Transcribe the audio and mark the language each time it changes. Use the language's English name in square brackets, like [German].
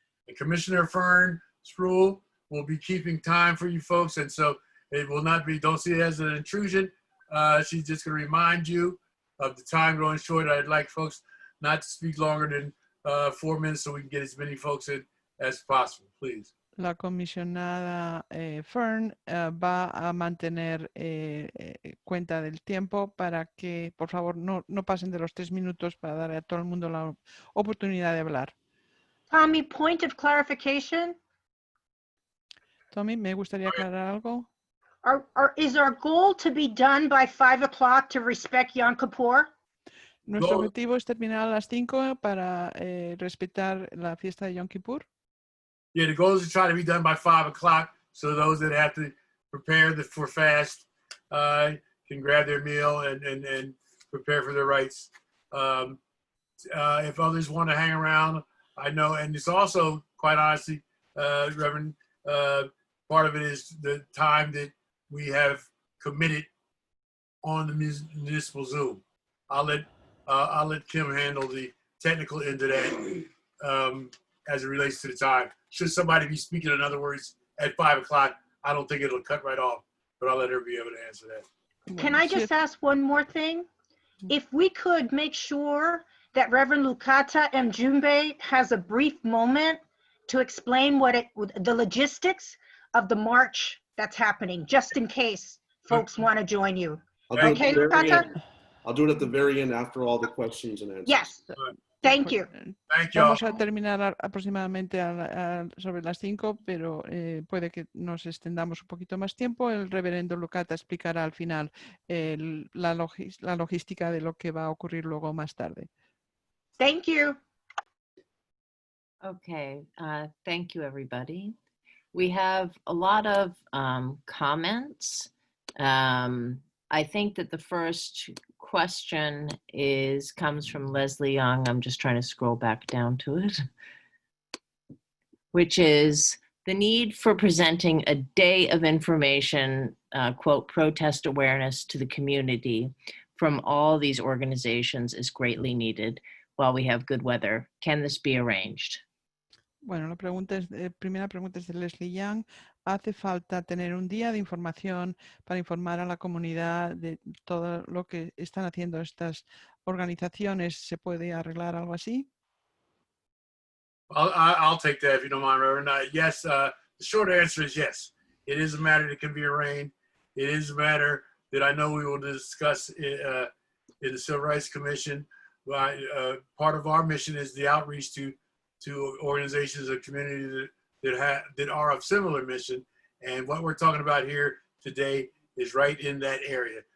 [English] And Commissioner Fern Sproul will be keeping time for you folks, and so it will not be, don't see it as an intrusion. She's just going to remind you of the time going short. I'd like folks not to speak longer than 4 minutes so we can get as many folks in as possible, please. [Spanish] La comisionada Fern va a mantener cuenta del tiempo para que, por favor, no pasen de los 3 minutos para dar a todo el mundo la oportunidad de hablar. [English] Tommy, point of clarification. [Spanish] Tommy, me gustaría aclarar algo. [English] Is our goal to be done by 5 o'clock to respect Yom Kippur? [Spanish] Nuestro objetivo es terminar a las 5 para respetar la fiesta de Yom Kippur. [English] Yeah, the goal is to try to be done by 5 o'clock, so those that have to prepare for fast can grab their meal and prepare for their rites. If others want to hang around, I know, and it's also, quite honestly, Reverend, part of it is the time that we have committed on the municipal Zoom. I'll let Kim handle the technical end of that as it relates to the time. Should somebody be speaking, in other words, at 5 o'clock, I don't think it'll cut right off, but I'll let her be able to answer that. Can I just ask one more thing? If we could make sure that Reverend Lukata Mjumbe has a brief moment to explain the logistics of the march that's happening, just in case folks want to join you. Okay, Lukata? I'll do it at the very end after all the questions and answers. Yes. Thank you. Thank you. [Spanish] Vamos a terminar aproximadamente sobre las 5, pero puede que nos extendamos un poquito más tiempo. El reverendo Lucata explicará al final la logística de lo que va a ocurrir luego más tarde. [English] Thank you. Okay, thank you, everybody. We have a lot of comments. I think that the first question comes from Leslie Young. I'm just trying to scroll back down to it, which is the need for presenting a day of information, quote, protest awareness to the community from all these organizations is greatly needed while we have good weather. Can this be arranged? [Spanish] Bueno, la primera pregunta es de Leslie Young. ¿Hace falta tener un día de información para informar a la comunidad de todo lo que están haciendo estas organizaciones? ¿Se puede arreglar algo así? [English] I'll take that if you don't mind, Reverend. Yes, the short answer is yes. It is a matter that can be arranged. It is a matter that I know we will discuss in the Civil Rights Commission. Part of our mission is the outreach to organizations of community that are of similar mission, and what we're talking about here today is right in that area.